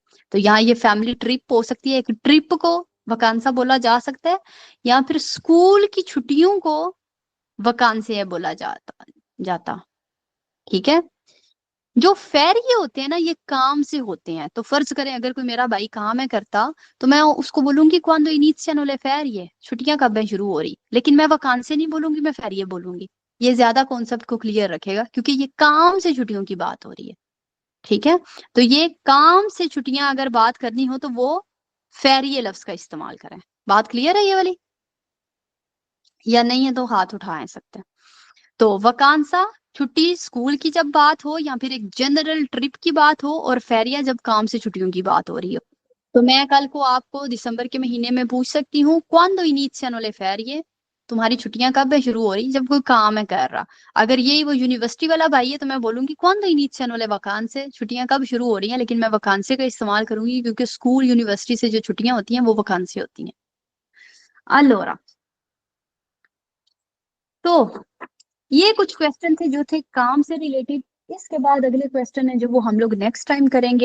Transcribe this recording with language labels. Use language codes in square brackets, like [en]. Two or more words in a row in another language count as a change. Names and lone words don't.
[hi] तो यहाँ ये [en] family trip [hi] हो सकती है, एक ट्रिप को वकांसा बोला जा सकता है, या फिर स्कूल की छुट्टियों को वकांसे बोला जाता। ठीक है। जो फेरिये होते हैं ना, ये काम से होते हैं। तो फर्ज करें अगर कोई मेरा भाई काम है करता, तो मैं उसको बोलूंगी [it] quando iniziano le ferie, [hi] छुट्टियां कब है शुरू हो रही, लेकिन मैं वकांसे नहीं बोलूंगी, मैं फेरिये बोलूंगी। ये ज्यादा कॉन्सेप्ट को क्लियर रखेगा, क्योंकि ये काम से छुट्टियों की बात हो रही है। ठीक है, तो ये काम से छुट्टियां अगर बात करनी हो तो वो फेरिये लफ्ज का इस्तेमाल करें। बात क्लियर है ये वाली? या नहीं है तो हाथ उठा सकते हैं। तो वकांसा छुट्टी स्कूल की जब बात हो, या फिर एक जनरल ट्रिप की बात हो, और फेरिया जब काम से छुट्टियों की बात हो रही हो। तो मैं कल को आपको दिसंबर के महीने में पूछ सकती हूँ [it] quando iniziano le ferie, [hi] तुम्हारी छुट्टियां कब है शुरू हो रही, जब कोई काम है कर रहा। अगर यही वो यूनिवर्सिटी वाला भाई है तो मैं बोलूंगी [it] quando iniziano le vacanze, [hi] छुट्टियां कब शुरू हो रही हैं, लेकिन मैं वकांसे का इस्तेमाल करूंगी क्योंकि [en] school university [hi] से जो छुट्टियां होती हैं वो वकांसे होती हैं। अलोरा, तो ये कुछ क्वेश्चन थे जो थे काम से रिलेटेड। इसके बाद अगले क्वेश्चन है जो वो हम लोग [en] next time [hi] करेंगे।